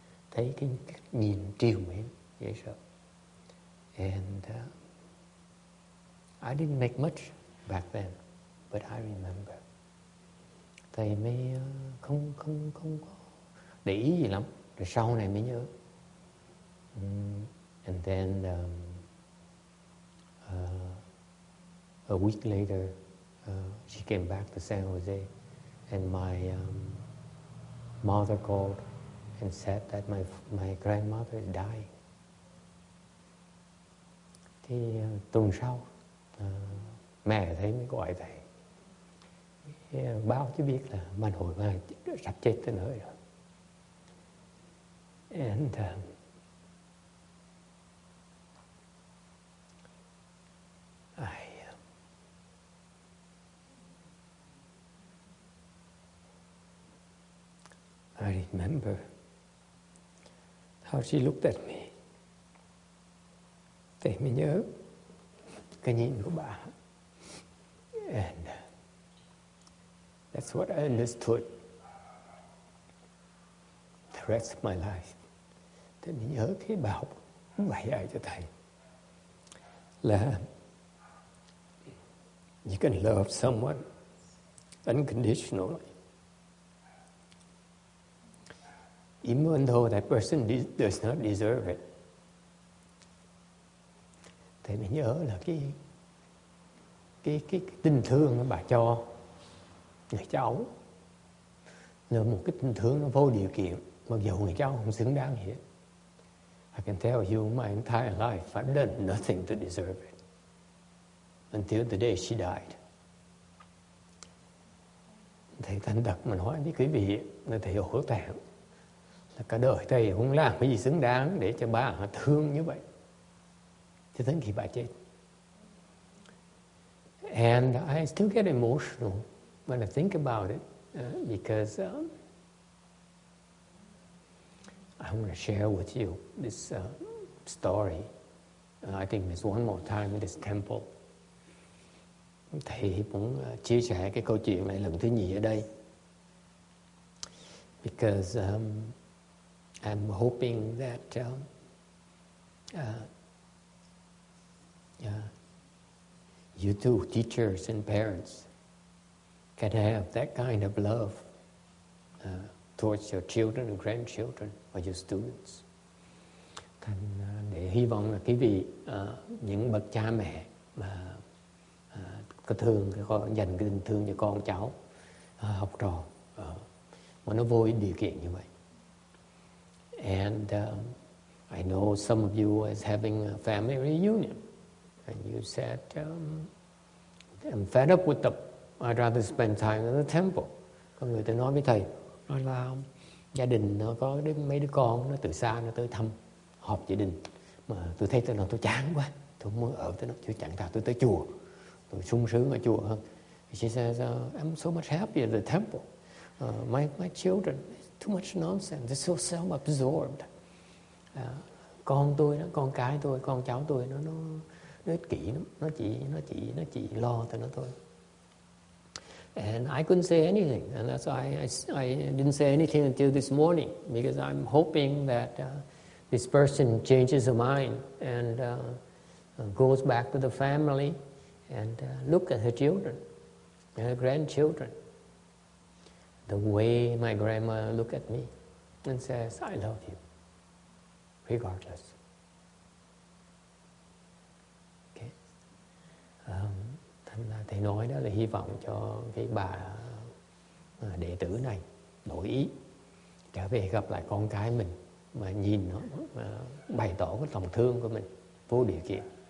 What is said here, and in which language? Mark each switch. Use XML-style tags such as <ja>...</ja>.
<vi>Thấy cái nhìn trìu mến dễ sợ.</vi> <en>And I didn't make much back then, but I remember.</en> <vi>Thầy mới không có để ý gì lắm, rồi sau này mới nhớ.</vi> <en>And then a week later, she came back to San Jose, and my mother called and said that my grandmother is dying.</en> <vi>Thì tuần sau, mẹ thấy mới gọi thầy. Báo chứ biết là bà nội bà sắp chết tới nơi rồi.</vi> <en>And I remember how she looked at me.</en> <vi>Thầy mới nhớ cái nhìn của bà.</vi> <en>And that's what I understood the rest of my life.</en> <vi>Thầy mới nhớ cái bảo bài dạy cho thầy là</vi> <en>you can love someone unconditionally, even though that person does not deserve it.</en> <vi>Thầy mới nhớ là cái tình thương mà bà cho người cháu là một cái tình thương nó vô điều kiện, mặc dù người cháu không xứng đáng gì hết.</vi> <en>I can tell you my entire life I've done nothing to deserve it until the day she died.</en> <vi>Thầy thành thật mà nói với quý vị là thầy hổ thẹn là cả đời thầy không làm cái gì xứng đáng để cho bà thương như vậy cho đến khi bà chết.</vi> <en>And I still get emotional when I think about it because I want to share with you this story. I think there's one more time in this temple.</en> <vi>Thầy muốn chia sẻ cái câu chuyện này lần thứ nhì ở đây.</vi> <en>Because I'm hoping that you too, teachers and parents, can have that kind of love towards your children and grandchildren or your students.</en> <vi>Để hy vọng là quý vị, những bậc cha mẹ mà có thương, dành cái tình thương cho con cháu, học trò mà nó vô điều kiện như vậy.</vi> <en>And I know some of you is having a family reunion, and you said, I'm fed up with them. I'd rather spend time in the temple.</en> <vi>Có người ta nói với thầy, nói là gia đình nó có mấy đứa con nó từ xa nó tới thăm họp gia đình, mà tôi thấy tôi chán quá, tôi không muốn ở tới nó, tôi chẳng thà tôi tới chùa, tôi sung sướng ở chùa hơn.</vi> <en>She says, I'm so much happier at the temple. My children, too much nonsense. They're so self-absorbed.</en> <vi>Con tôi đó, con cái tôi, con cháu tôi nó ích kỷ lắm, nó chỉ lo cho nó thôi.</vi> <en>And I couldn't say anything, and that's why I didn't say anything until this morning, because I'm hoping that this person changes her mind and goes back to the family and look at her children and her grandchildren the way my grandma looked at me and says, I love you, regardless. Okay.</en> <vi>Thành là thầy nói đó là hy vọng cho cái bà đệ tử này đổi ý, trở về gặp lại con cái mình, mà nhìn nó, mà bày tỏ cái lòng thương của mình vô điều kiện.</vi>